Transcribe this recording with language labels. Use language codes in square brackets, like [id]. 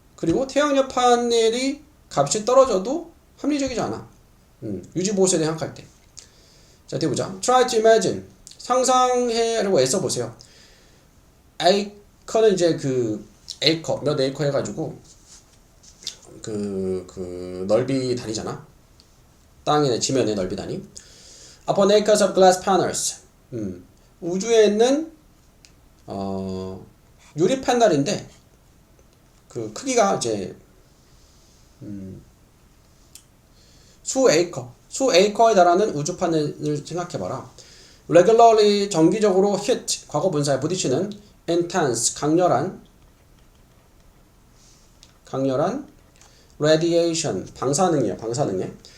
[ko] 그리고 태양열 판넬이 값이 떨어져도 합리적이지 않아. 유지 보수에 대해 생각할 때. 자, 뒤에 보자. [en] Try to imagine. [ko] 상상해라고 애써 보세요. 에이커는 이제 그 에이커, 몇 에이커 해가지고 그 넓이 다니잖아. 땅의 지면의 넓이 단위. [en] Upon acres of glass panels. [ko] 우주에 있는 유리 패널인데 그 크기가 이제 수 에이커에 달하는 우주 판넬을 생각해봐라. Regularly 정기적으로 hit 과거 분사에 부딪히는 intense 강렬한 radiation 방사능이야 방사능에.